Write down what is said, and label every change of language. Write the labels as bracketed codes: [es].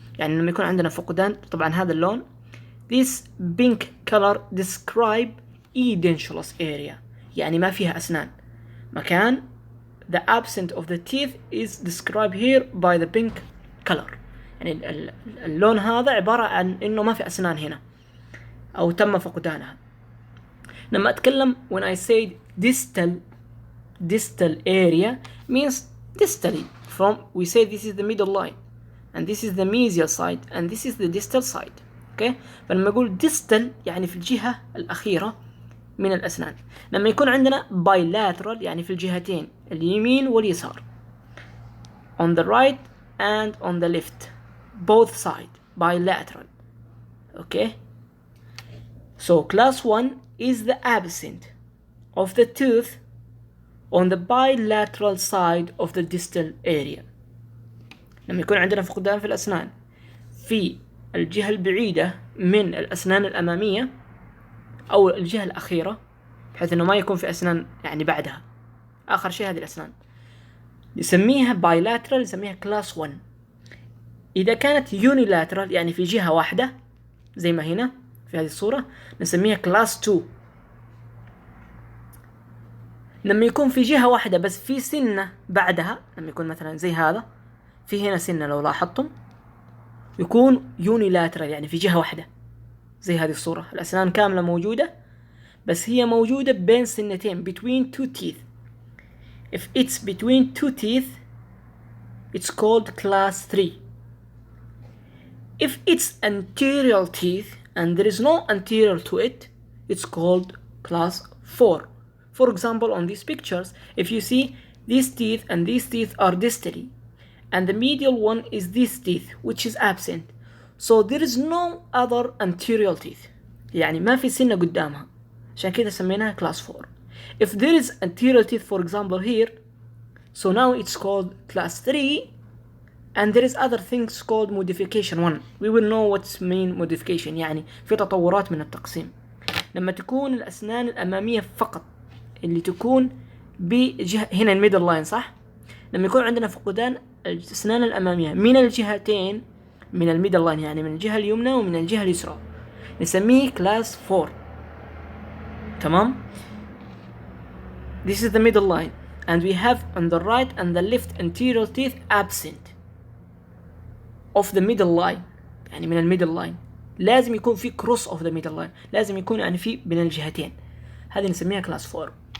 [ar] يعني لما يكون عندنا فقدان، طبعا هذا اللون [en] this pink color describe edentulous area [ar] يعني ما فيها أسنان. مكان [en] the absent of the teeth is described here by the pink color. [ar] يعني اللون هذا عبارة عن إنه ما في أسنان هنا أو تم فقدانها. لما أتكلم [en] when I say distal area means distally from we say this is the middle line and this is the mesial side and this is the distal side. [ar] اوكي، فلما اقول distal يعني في الجهة الأخيرة من الأسنان. [en] لما يكون عندنا bilateral [ar] يعني في الجهتين اليمين واليسار [en] on the right and on the left both side bilateral. okay, so class 1 is the absent of the tooth on the bilateral side of the distal area. [ar] لما يكون عندنا فقدان في الأسنان في الجهة البعيدة من الأسنان الأمامية أو الجهة الأخيرة، بحيث أنه ما يكون في أسنان يعني بعدها، آخر شيء هذه الأسنان نسميها bilateral، نسميها class 1. إذا كانت unilateral يعني في جهة واحدة زي ما هنا في هذه الصورة نسميها class 2. لما يكون في جهة واحدة بس في سنة بعدها، لما يكون مثلا زي هذا في هنا سنة لو لاحظتم، يكون unilateral يعني في جهة واحدة زي هذه الصورة، الأسنان كاملة موجودة بس هي موجودة بين سنتين [en] between two teeth. If it's between two teeth it's called class 3. If it's anterior teeth and there is no anterior to it it's called class 4. For example, on these pictures if you see these teeth and these teeth are distally and the medial one is this teeth which is absent, so there is no other anterior teeth [ar] يعني ما في سنة قدامها، عشان كده سميناها [en] class 4. If there is anterior teeth for example here, so now it's called class 3 and there is other things called modification 1. We will know what's mean modification [ar] يعني في تطورات من التقسيم. لما تكون الأسنان الأمامية فقط اللي تكون بجهة هنا الميدل لاين صح، لما يكون عندنا فقدان الأسنان الأمامية من الجهتين من الميدل لاين يعني من الجهة اليمنى ومن الجهة اليسرى نسميه كلاس 4. تمام. [en] This is the middle line and we have on the right and the left anterior teeth absent of the middle line [ar] يعني من الميدل لاين لازم يكون في [en] cross of the middle line، [ar] لازم يكون يعني في بين الجهتين، هذه نسميها [en] Class 4.